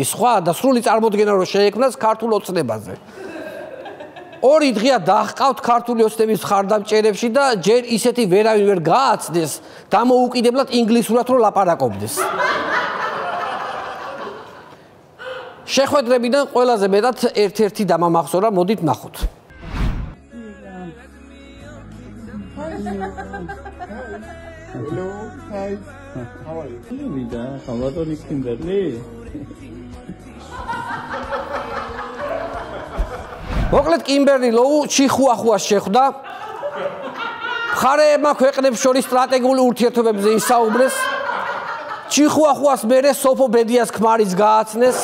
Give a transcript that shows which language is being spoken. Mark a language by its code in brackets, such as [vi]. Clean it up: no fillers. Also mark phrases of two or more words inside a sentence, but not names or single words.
[ka] სხვა და სრული წარმოდგენა რო შეექმნას ქართულ ოცნებაზე. ორი დღეა დაჰყავთ ქართული ოცნების ხარდამჭერებში და ჯერ ისეთი ვერავინ ვერ გააცდეს დამოუკიდებლად ინგლისურად რო ლაპარაკობდეს. შეხვედრებიდან ყველაზე მეტად ერთ-ერთი დამამახსოვრა, მოდით ნახოთ. [en] Hello, hi. How are you? Vida, Salvador Kimberly. [ka] მოკლედ კიმბერლი ლოუ ჩიხუახუას შეხვდა. მხარეებმა ქვეყნებს შორის სტრატეგიული ურთიერთობებზე ისაუბრეს. ჩიხუახუას მერე სოფო ბედიას ქმარიც გააცნეს.